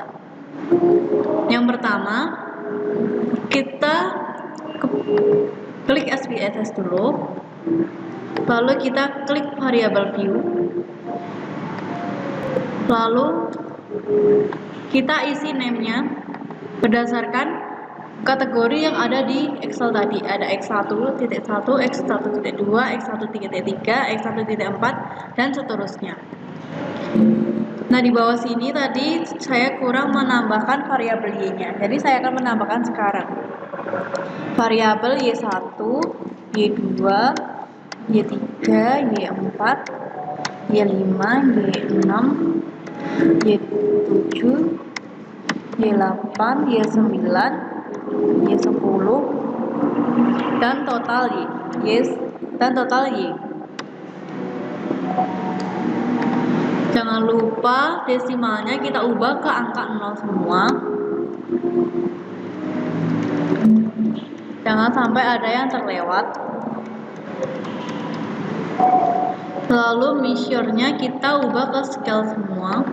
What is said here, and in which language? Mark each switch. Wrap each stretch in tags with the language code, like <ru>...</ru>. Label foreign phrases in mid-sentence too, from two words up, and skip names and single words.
<id>Yang pertama, kita klik SPSS dulu, lalu kita klik variabel view, lalu kita isi name-nya berdasarkan kategori yang ada di Excel tadi. Ada X1.1, X1.2, X1.3, X1.4, dan seterusnya. Nah, di bawah sini tadi saya kurang menambahkan variabel Y-nya. Jadi saya akan menambahkan sekarang. Variabel Y1, Y2, Y3, Y4, Y5, Y6, Y7, Y8, Y9, Y10, dan total Y. Jangan lupa desimalnya kita ubah ke angka 0 semua. Jangan sampai ada yang terlewat. Lalu measure-nya kita ubah ke scale semua.</id>